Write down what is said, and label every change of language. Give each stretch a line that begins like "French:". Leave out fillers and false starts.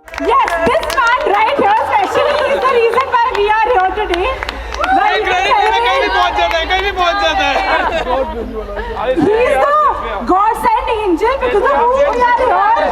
English: Yes, this man right here especially is the reason why we are here today.
Hindi: कहीं भी पहुंच जाता है, कहीं भी पहुंच जाता है।
English: He is the God sent angel because of whom we are here.